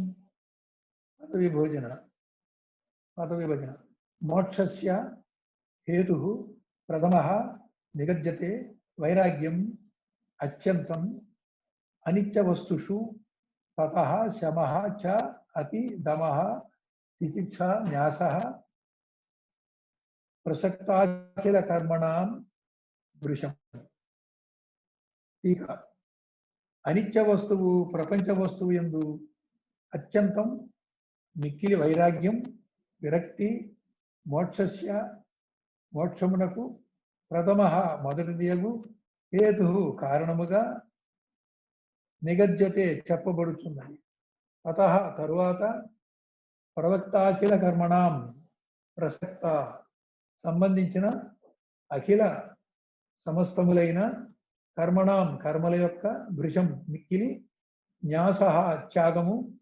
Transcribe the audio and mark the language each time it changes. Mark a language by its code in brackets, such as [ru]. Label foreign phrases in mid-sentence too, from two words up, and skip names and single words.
[sa] पदविभजन मोक्षस्य हेतुः प्रथमः निगद्यते वैराग्यम् अत्यन्तम् अनित्यवस्तुषु ततः शमः च अपि दमः तितिक्षा न्यासः प्रसक्ताखिल कर्मणां वृषम् टीका अनित्य वस्तुవు प्रपंच वस्तुవు [te] యందు అత్యంతం మిక్కిలి వైరాగ్యం విరక్తి మోక్షమునకు ప్రథమః మొదటిదియగు హేతుః కారణముగా నిగద్యతే చెప్పబడుచున్నది అతః తరువాత [sa] ప్రవక్తాఖిల కర్మణాం [te] ప్రసక్త సంబంధించిన అఖిల సమస్తములైన కర్మణాం కర్మల యొక్క భృశం మిక్కిలి న్యాసః త్యాగము